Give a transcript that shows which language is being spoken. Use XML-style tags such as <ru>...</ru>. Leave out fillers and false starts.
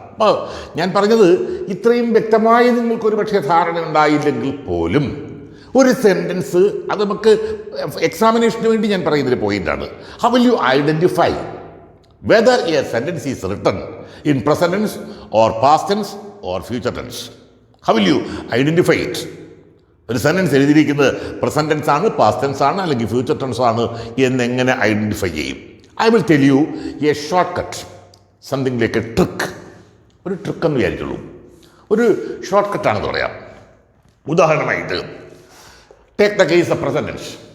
<ml>അപ്പോൾ ഞാൻ പറഞ്ഞത് ഇത്രയും വ്യക്തമായി നിങ്ങൾക്കൊരു പക്ഷേ ധാരണ ഉണ്ടായില്ലെങ്കിൽ പോലും ഒരു സെൻറ്റൻസ്, അത് നമുക്ക് എക്സാമിനേഷന് വേണ്ടി ഞാൻ പറയുന്നൊരു പോയിൻ്റാണ്.</ml> <en>How will you identify whether a sentence is written in present tense or past tense or future tense? How will you identify it?</en> <ml>ഒരു സെൻറ്റൻസ് എഴുതിയിരിക്കുന്നത് പ്രസന്റ് ടെൻസ് ആണ്, പാസ്റ്റ് ടെൻസ് ആണ്, അല്ലെങ്കിൽ ഫ്യൂച്ചർ ടെൻസ് ആണ് എന്നെങ്ങനെ ഐഡൻറ്റിഫൈ ചെയ്യും?</ml> <en>I will tell you a short cut, something like a trick.</en> <ml>ഒരു trick എന്ന് വിചാരിച്ചുള്ളൂ, ഒരു ഷോർട്ട് കട്ടാണെന്ന് പറയാം. ഉദാഹരണമായിട്ട്</ml> <en>Take the case of present tense.</en>